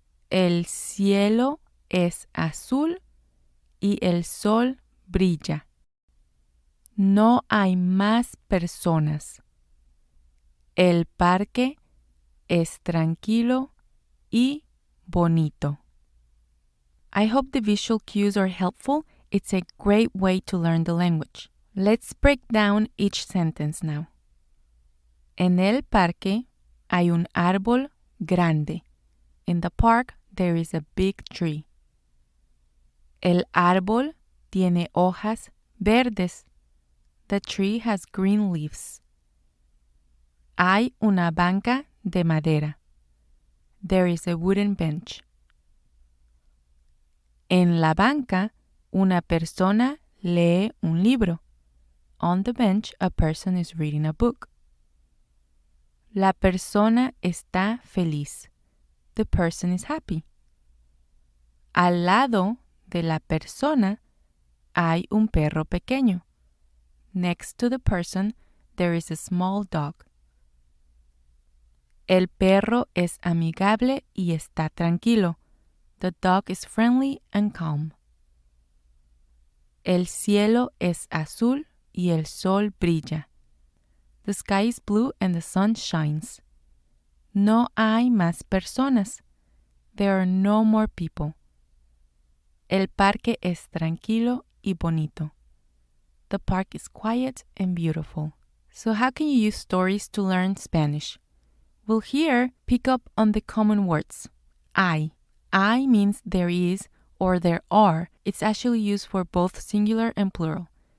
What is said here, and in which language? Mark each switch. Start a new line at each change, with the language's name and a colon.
Spanish: El cielo es azul y el sol brilla. No hay más personas. El parque es tranquilo y bonito.
English: I hope the visual cues are helpful. It's a great way to learn the language. Let's break down each sentence now.
Spanish: En el parque hay un árbol grande.
English: In the park, there is a big tree.
Spanish: El árbol tiene hojas verdes.
English: The tree has green leaves.
Spanish: Hay una banca de madera.
English: There is a wooden bench.
Spanish: En la banca, una persona lee un libro.
English: On the bench, a person is reading a book.
Spanish: La persona está feliz.
English: The person is happy.
Spanish: Al lado de la persona hay un perro pequeño.
English: Next to the person, there is a small dog.
Spanish: El perro es amigable y está tranquilo.
English: The dog is friendly and calm.
Spanish: El cielo es azul y el sol brilla.
English: The sky is blue and the sun shines.
Spanish: No hay más personas.
English: There are no more people.
Spanish: El parque es tranquilo y bonito.
English: The park is quiet and beautiful. So how can you use stories to learn Spanish? Well, here, pick up on the common words. Hay. Hay means there is or there are. It's actually used for both singular and plural.